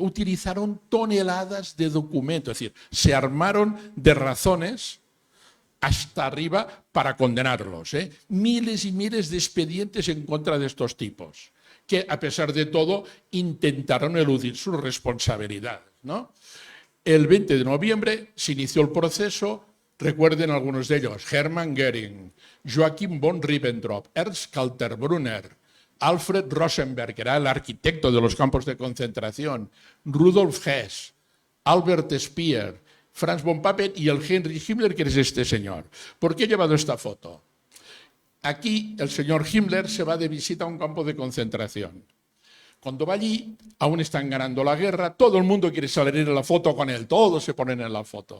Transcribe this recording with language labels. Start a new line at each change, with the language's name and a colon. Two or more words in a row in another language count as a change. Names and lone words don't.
Spanish: Utilizaron toneladas de documentos, es decir, se armaron de razones hasta arriba para condenarlos. Miles y miles de expedientes en contra de estos tipos, que a pesar de todo intentaron eludir sus responsabilidades, ¿no? El 20 de noviembre se inició el proceso, recuerden algunos de ellos: Hermann Göring, Joachim von Ribbentrop, Ernst Kaltenbrunner, Alfred Rosenberg, que era el arquitecto de los campos de concentración, Rudolf Hess, Albert Speer, Franz von Papen y el Heinrich Himmler, que es este señor. ¿Por qué he llevado esta foto? Aquí el señor Himmler se va de visita a un campo de concentración. Cuando va allí, aún están ganando la guerra, todo el mundo quiere salir en la foto con él, todos se ponen en la foto.